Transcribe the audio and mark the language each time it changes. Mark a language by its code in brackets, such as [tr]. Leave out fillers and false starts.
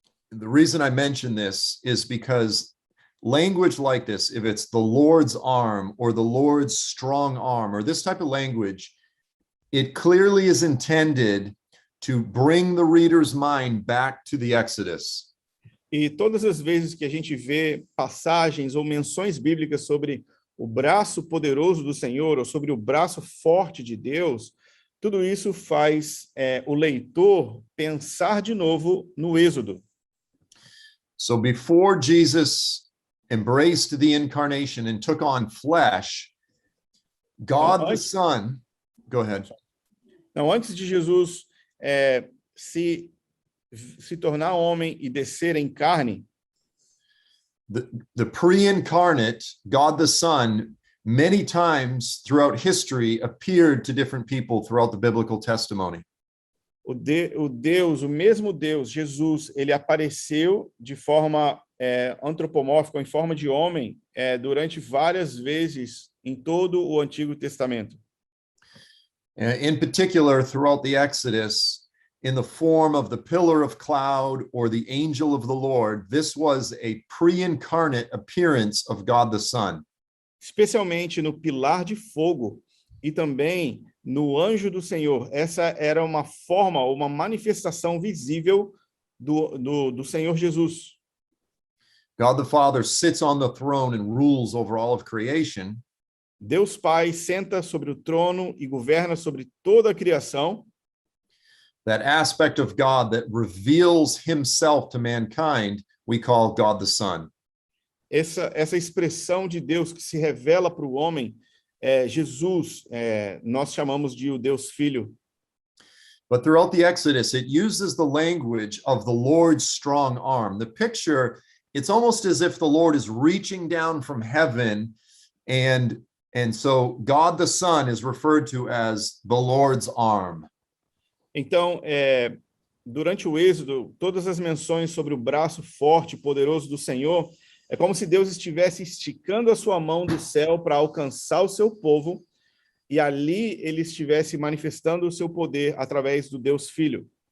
[en] The reason I mention this is because language like this, if it's the Lord's arm or the Lord's strong arm or this type of language, it clearly is intended to bring the reader's mind back to the Exodus. [pt] E todas as vezes que a gente vê passagens ou menções bíblicas sobre o braço poderoso do Senhor ou sobre o braço forte de Deus, tudo isso faz o leitor pensar de novo no Êxodo. [en] So before Jesus embraced the incarnation and took on flesh, God the Son, go ahead. [pt] Não, antes de Jesus se tornar homem e descer em carne, [en] the pre-incarnate God the Son many times throughout history appeared to different people throughout the biblical testimony. [pt] O mesmo Deus, Jesus, ele apareceu de forma antropomórfica, em forma de homem, durante várias vezes em todo o Antigo Testamento. [en] In particular, throughout the Exodus, in the form of the pillar of cloud or the angel of the Lord, this was a pre-incarnate appearance of God the Son. [pt] Especialmente no pilar de fogo e também no anjo do Senhor. Essa era uma forma, uma manifestação visível do Senhor Jesus. [en] God the Father sits on the throne and rules over all of creation. [pt] Deus Pai senta sobre o trono e governa sobre toda a criação. [en] That aspect of God that reveals himself to mankind, we call God the Son. [pt] Essa expressão de Deus que se revela para o homem, Jesus, nós chamamos de o Deus Filho. [en] But throughout the Exodus, it uses the language of the Lord's strong arm. The picture, it's almost as if the Lord is reaching down from heaven, and so God the Son is referred to as the Lord's arm. [pt] Então, durante o Êxodo, todas as menções sobre o braço forte e poderoso do Senhor, é como se Deus estivesse esticando a sua mão do céu para alcançar o seu povo, e ali ele estivesse manifestando o seu poder através do Deus Filho.